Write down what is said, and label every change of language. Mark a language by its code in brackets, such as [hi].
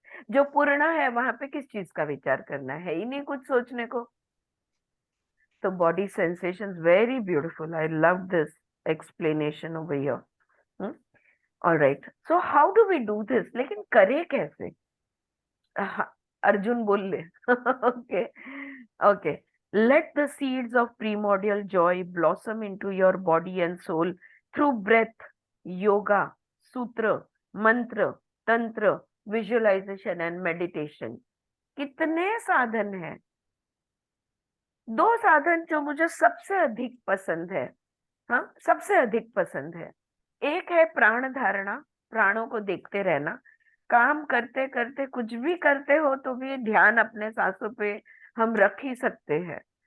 [hi] जो पूर्ण है वहां पे किस चीज का विचार करना है ही नहीं कुछ सोचने को। [en] तो body sensations very beautiful, I love this explanation over here. Alright, so how do we do this, [hi] लेकिन करे कैसे? हाँ, अर्जुन बोल ले। Okay okay. [en] Let the seeds of primordial joy blossom into your body and soul through breath, yoga, sutra, mantra, tantra, visualization and meditation. [hi] कितने साधन हैं। दो साधन जो मुझे सबसे अधिक पसंद है, हाँ सबसे अधिक पसंद है। एक है प्राण धारणा, प्राणों को देखते रहना। काम करते करते कुछ भी करते हो तो भी ध्यान अपने सांसों पे हम रख ही सकते हैं।